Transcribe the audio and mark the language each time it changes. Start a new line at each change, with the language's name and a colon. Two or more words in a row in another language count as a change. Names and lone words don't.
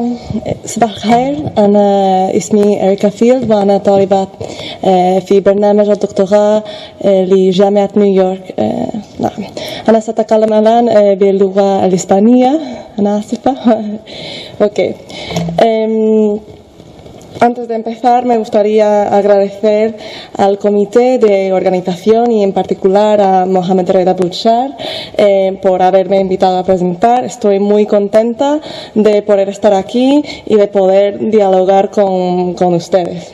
Arabic: صباح الخير، أنا اسمي إريكا فيلد، وأنا طالبة في برنامج الدكتوراه لجامعة نيويورك. نعم، أنا سأتكلم الآن باللغة الإسبانية. أنا آسفة. أوكي.
Spanish: Antes de empezar, me gustaría agradecer al comité de organización y en particular a Mohamed Reda Bouchar por haberme invitado a presentar. Estoy muy contenta de poder estar aquí y de poder dialogar con ustedes.